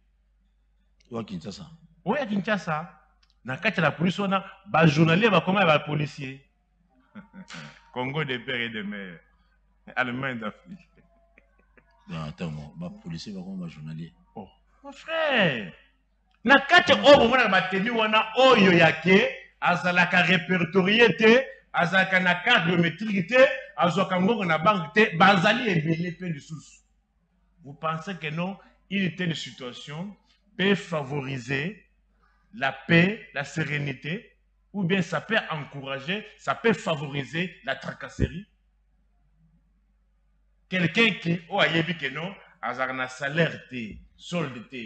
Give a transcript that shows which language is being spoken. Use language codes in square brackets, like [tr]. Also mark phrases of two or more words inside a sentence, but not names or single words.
[fr] Oui, à Kinshasa. Oui, à Kinshasa. Dans le cas de la police, on a des journaliers, comment les policiers. Congo des pères et des mères. Allemagne d'Afrique. Attends, les policiers, les journaliers. Oh, mon frère. [ln] Na kati obo mwana batemi wana oyo yake azalaka répertorié te azalaka na [fr] carte biométrique [ln] te azwaka mbongo na banque te bazali ebele pe lisusu. [fr] Vous pensez que non, une telle situation peut favoriser la paix, la sérénité, ou bien ça peut encourager, ça peut favoriser la tracasserie? Quelqu'un qui a dit que non, [ln] azalaka na salaire te, solde te.